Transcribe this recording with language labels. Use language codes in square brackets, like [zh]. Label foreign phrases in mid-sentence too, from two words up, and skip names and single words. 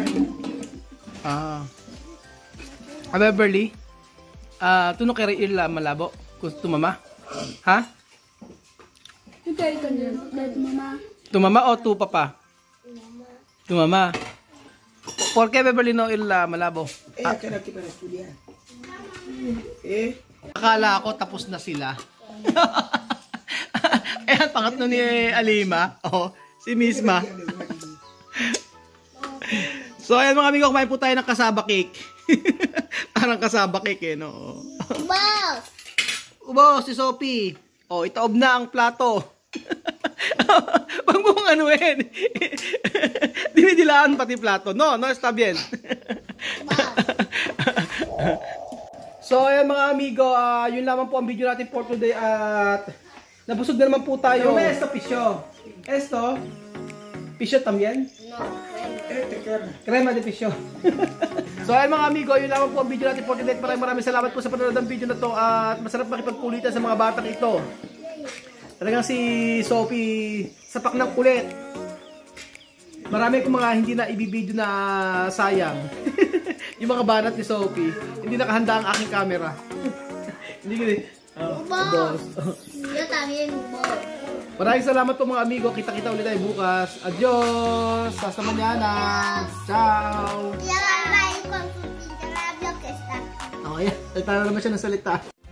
[es] A Beverly, tú no quieres ir a Malabo con tu mamá? ¿Ha? ¿Tu mamá o tu papá? Tu mamá. ¿Por qué Beverly no ir a Malabo? Ella queda aquí para estudiar. [tl] Akala ko tapos na sila. Ayan, pangatlo ni Alima. Oh, si Misma. So, ayan mga amigo, kumain po tayo ng kasaba cake. Parang kasaba cake eh, no? Boss! Ubo, si Sophie. Oh, itaob na ang plato. Pag mong anuin. Dinidilaan pati plato. [es] No, está bien. [tl] So, ayan mga amigo, yun lamang po ang video natin [en] for today [tl] at nabusog na naman po tayo. [es] Esto, pisyo. Esto, pisyo también? No, Crema de pisyo. [tl] So, ayan mga amigo, yun lamang po ang video natin [en] for today. [tl] Maraming salamat po sa panonood ng video na to at masarap makipagkulitan sa mga batang ito. Talagang si Sophie, sapak ng kulit. Marami kong mga hindi na ibibideo na sayang. Yung mga banat ni Sophie, hindi nakahanda ang aking camera. Hindi ko [es] boss! Yo también, boss. [tl] Maraming salamat po mga amigo. Kita-kita ulit tayo bukas. [es] Adios! Hasta mañana! Ciao! Ya va a ir con su pintarabio que está. [tl] Okay, salita na naman siya ng salita.